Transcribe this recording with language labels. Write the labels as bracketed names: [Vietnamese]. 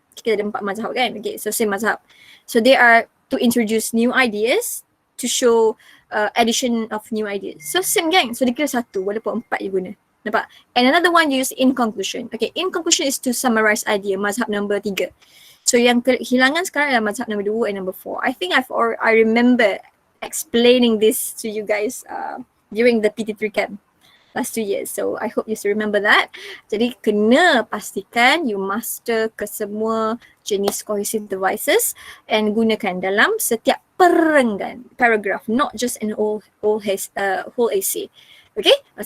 [Malay] Kita ada 4 mazhab kan? [English] Okay, so same mazhab. So they are to introduce new ideas, to show addition of new ideas. So same gang. So [Malay] dia kira 1 walaupun 4 [English] you guna. Nampak? And another one you use in conclusion. Okay, in conclusion is to summarize idea, mazhab number 3. [Malay] So yang kehilangan sekarang adalah mazhab number 2 and number 4. [English] I think I remember explaining this to you guys during the PT3 camp last 2 years. So I hope you still remember that. [Malay] Jadi kena pastikan [English] you master ke semua jenis cohesive devices and [Malay] gunakan dalam setiap perenggan, [English] paragraph, not just an whole essay. Okay?